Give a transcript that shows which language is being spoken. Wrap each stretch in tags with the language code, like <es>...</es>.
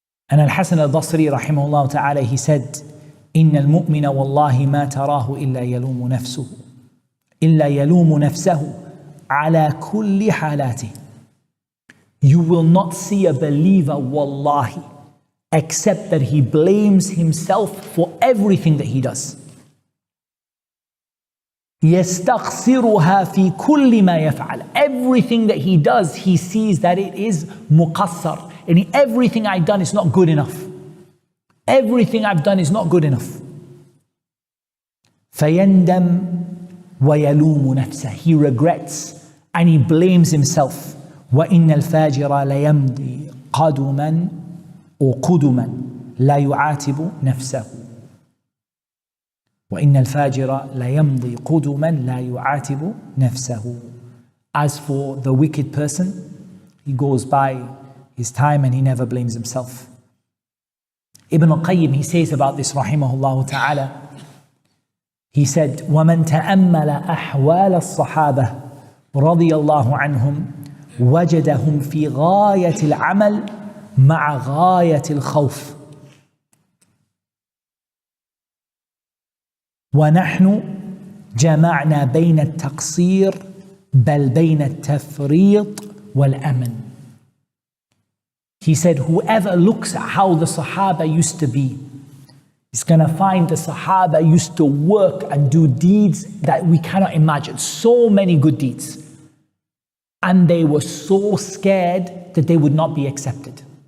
<en>And Al-Hasan al-Basri rahimahullah ta'ala, he said,</en> <ar>إن المؤمن والله ما تراه إلا يلوم نفسه إلا يلوم نفسه على كل حالاته.</ar> <en>You will not see a believer, wallahi, except that he blames himself for everything that he does.</en> <ar>يستخسرها في كل ما يفعل.</ar> <en>Everything that he does, he sees that it is muqassar. And everything I've done is not good enough. Everything I've done is not good enough.</en> <ar>فيندم ويلوم نفسه.</ar> <en>He regrets and he blames himself.</en> <ar>وإن الفاجر ليمضي قدما وقدما لا يعاتب نفسه. وإن الفاجر ليمضي قدما لا يعاتب نفسه.</ar> <en>As for the wicked person, he goes by his time and he never blames himself. Ibn al-Qayyim, he says about this, rahimahullah ta'ala, he said,</en> <ar>وَمَنْ تَأَمَّلَ أَحْوَالَ الصَّحَابَةِ رضي الله عنهم وجدهم في غاية العمل مع غاية الخوف ونحن جمعنا بين التقصير بل بين التفريط والأمن.</ar> <en>He said, whoever looks at how the Sahaba used to be, is going to find the Sahaba used to work and do deeds that we cannot imagine. So many good deeds. And they were so scared that they would not be accepted.</en>